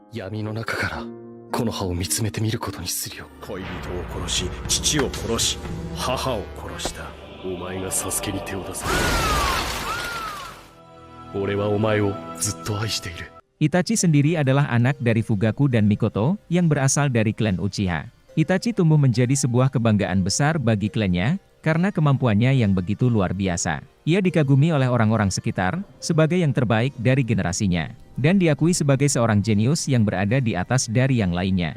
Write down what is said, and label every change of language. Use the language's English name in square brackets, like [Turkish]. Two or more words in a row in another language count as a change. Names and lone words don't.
[Japanese] 闇の中からこの葉を見つめてみることにするよ。恋人を殺し、父を殺し、母を殺したお前がサスケに手を出す。俺はお前をずっと愛している。 [Indonesian] Itachi sendiri adalah anak dari Fugaku dan Mikoto yang berasal dari klan Uchiha. Itachi tumbuh menjadi sebuah kebanggaan besar bagi klannya karena kemampuannya yang begitu luar biasa. Ia dikagumi oleh orang-orang sekitar sebagai yang terbaik dari generasinya dan diakui sebagai seorang jenius yang berada di atas dari yang lainnya.